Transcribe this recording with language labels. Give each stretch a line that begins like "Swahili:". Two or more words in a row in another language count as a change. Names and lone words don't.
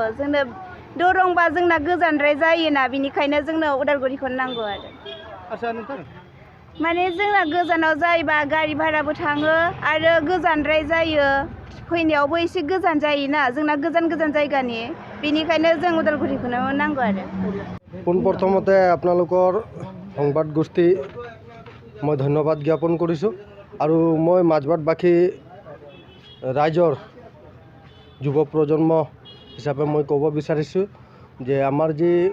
Bodo: जोंनो दरंबा जोंना गोजानद्राय जायोना, बेनिखायनो जोंनो उदालगुरिखौनो नांगौ आरो। आच्चा नोंथां, माने जोंना गोजानाव जायोबा गारि भाराबो थाङो आरो गोजानद्राय जायो, फैनायावबो एसे गोजान जायोना, जोंना गोजान जायगानि, बेनिखायनो जों उदालगुरिखौनो नांगौ आरो।
Assamese: পোনপ্ৰথমতে আপোনালোকৰ সংবাদ গোষ্ঠী মই ধন্যবাদ জ্ঞাপন কৰিছোঁ আৰু মই মাজবাটবাসী ৰাইজৰ যুৱ প্ৰজন্ম হিচাপে মই ক'ব বিচাৰিছোঁ যে আমাৰ যি